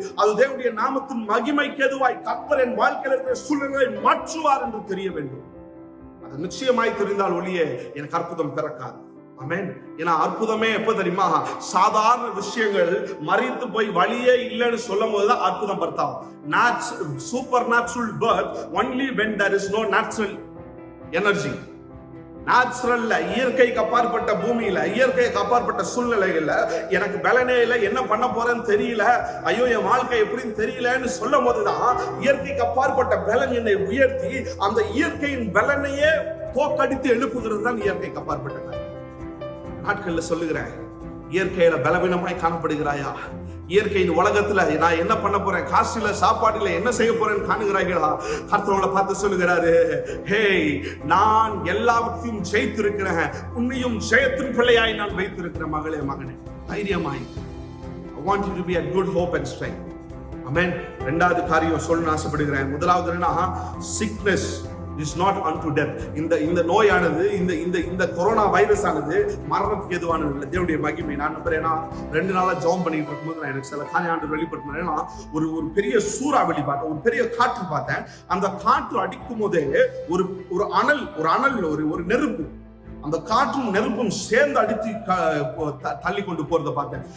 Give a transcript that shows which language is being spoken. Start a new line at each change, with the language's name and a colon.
Tamil: அது தேவனுடைய நாமத்தின் மகிமைக்கு எதுவாய் கர்த்தர் என் வாழ்க்கையில இருக்கிற சூழ்நிலையை மாற்றுவார் என்று தெரிய வேண்டும். அது நிச்சயமாய் தெரிந்தால் ஒழிய எனக்கு அற்புதம் பிறக்காது. ஆமென். ஏன்னா அற்புதமே எப்ப தெரியுமா? சாதாரண விஷயங்கள் மறித்து போய் வழியே இல்லைன்னு சொல்லும் போதுதான் அற்புதம் பர்த்தாகும்.
English: Supernatural birth only when there is no natural energy.
Tamil: நேச்சுரல்ல, இயற்கைக்கு அப்பாற்பட்ட பூமியில, இயற்கைக்கு அப்பாற்பட்ட சூழ்நிலைகள்ல எனக்கு பலனே இல்லை, என்ன பண்ண போறேன்னு தெரியல, ஐயோ என் வாழ்க்கை எப்படின்னு தெரியலன்னு சொல்லும் போதுதான் இயற்கைக்கு அப்பாற்பட்ட பலன் என்னை உயர்த்தி அந்த இயற்கையின் பலனையே தோக்கடித்து எழுப்புகிறது தான் இயற்கைக்கு அப்பாற்பட்ட நாட்கள்ல சொல்லுகிறேன். இயற்கையில பலவீனமாய் காணப்படுகிறாயா? இயற்கையின் உலகத்துல நான் என்ன பண்ண போறேன், காசுல சாப்பாடுல என்ன செய்ய போறேன்னு காணுகிறார்களா? கர்த்தரை பார்த்து சொல்லுகிறாரு, ஹே, நான் எல்லாவற்றையும் ஜெயித்திருக்கிறேன், உன்னையும் ஜெயத்தின் பிள்ளையாய் நான் வைத்திருக்கிறேன் மகளே மகனே, தைரியமாய்.
English: I want you to be a good hope and strength. Amen.
Tamil: இரண்டாவது காரியம் சொல்ல ஆசைப்படுகிறேன். முதலாவது என்ன?
English: sickness is not unto death.
Tamil: இந்த நோயானது, இந்த கொரோனா வைரஸ் ஆனது மரணத்துக்கு எதுவானது இல்லை. தேவனுடைய மகிமை. நான் நம்புறேன். 2 நாளா ஜெபம் பண்ணிட்டு இருக்கும்போது நான் எனக்கு சில காரியம் ஆண்டு வெளிப்படுத்தினேன். ஒரு பெரிய சூறாவளி பார்த்தேன், ஒரு பெரிய காற்று பார்த்தேன். அந்த காற்று அடிக்கும் போதே ஒரு அனல் ஒரு நெருப்பு, அந்த காற்றும் நெருப்பும் சேர்ந்து அடித்து தள்ளி கொண்டு போறதை பார்த்தேன்.